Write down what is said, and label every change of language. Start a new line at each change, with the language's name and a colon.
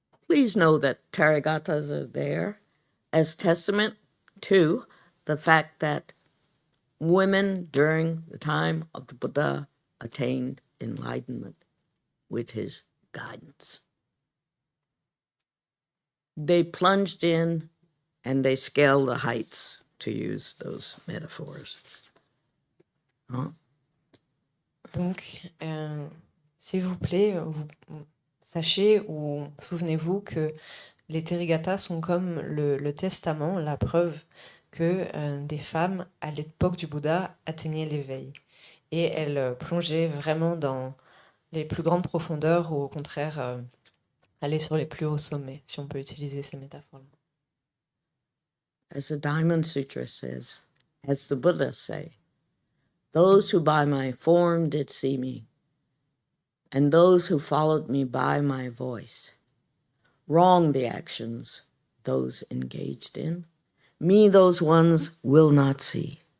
English: Please know that Taragatas are there as testament to the fact that women during the time of the Buddha attained enlightenment with his guidance. They plunged in and they scaled the heights, to use those metaphors. Huh?
French: Donc, s'il vous plaît, sachez ou souvenez-vous que les Therigatas sont comme le testament, la preuve que des femmes, à l'époque du Bouddha, atteignaient l'éveil. Et elles plongeaient vraiment dans les plus grandes profondeurs ou au contraire aller sur les plus hauts sommets, si on peut utiliser ces métaphores-là.
English: As the Diamond Sutra says, as the Buddha say, those who by my form did see me, and those who followed me by my voice, wrong the actions those engaged in, me those ones will not see.